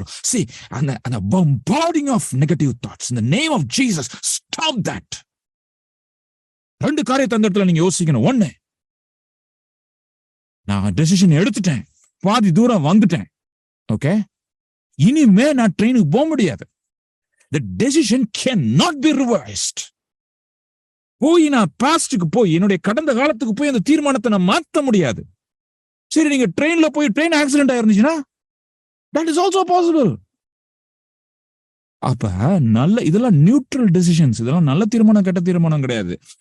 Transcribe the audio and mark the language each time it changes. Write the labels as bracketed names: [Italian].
[English] See, அந்த bombarding of negative thoughts in the name of Jesus, stop that. [Tamil] 2 காரியத்தை அந்த இடத்துல நீங்க யோசிக்கணும். 1, நான் டெசிஷன் எடுத்துட்டேன், பாதி தூரம் வந்துட்டேன், ஓகே, இனிமே நான் ட்ரெயினுக்கு போக முடியாது. [English] The decision cannot be reversed. [Tamil] போய் நான் பாஸ்டுக்கு போய் என்னுடைய கடந்த காலத்துக்கு போய் அந்த தீர்மானத்தை நான் மாற்ற முடியாது. சரி, நீங்க ட்ரெயின்ல போய் train accident ஆயிருந்துச்சுன்னா [English] that is also possible. [Tamil] அப்ப இதெல்லாம் நியூட்ரல் டெசிஷன்ஸ், இதெல்லாம் நல்ல தீர்மானம் கெட்ட தீர்மானம் கிடையாது.